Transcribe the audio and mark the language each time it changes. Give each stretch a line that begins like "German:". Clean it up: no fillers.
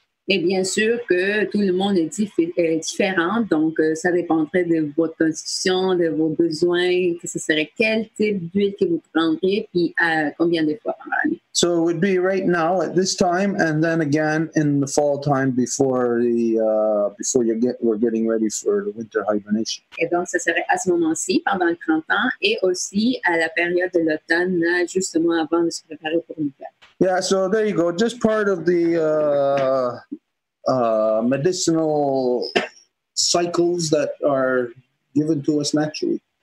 French: Et bien sûr que tout le monde est différent, donc ça dépendrait de votre constitution, de vos besoins, que ce serait quel type d'huile que vous prendriez, puis combien de fois par année.
English: So it would be right now at this time, and then again in the fall time before we're getting ready for the winter hibernation.
French: Et donc ça serait à ce moment-ci, pendant le printemps, et aussi à la période de l'automne, justement avant de se préparer pour l'hiver.
English: Yeah, so there you go. Just part of the medicinal cycles that are given to us naturally.